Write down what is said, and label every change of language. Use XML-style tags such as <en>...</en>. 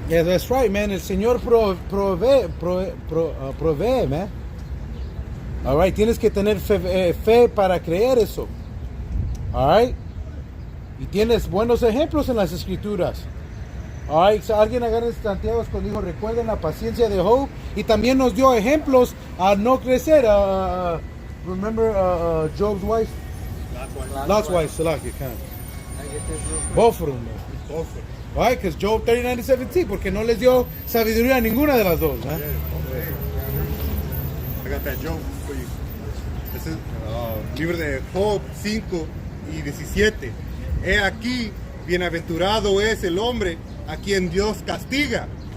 <en>Yeah, that's right,</en> <es>El Señor provee, All right, tienes que tener fe para creer eso. All right. Y tienes buenos ejemplos en las escrituras. All right. Alguien agarra Santiago cuando dijo, recuerden la paciencia de Job. Y también nos dio ejemplos a no crecer.</es> <en>Remember Job's wife? Lot's wife, Salaki, both of them. Why?</en> <es>Because Job 39:17, porque no les dio sabiduría a ninguna de las dos.</es> <en>I got that Job for you.</en> <es>Este es libro de Job 5 y 17. He aquí, bienaventurado es el hombre a quien Dios castiga.</es>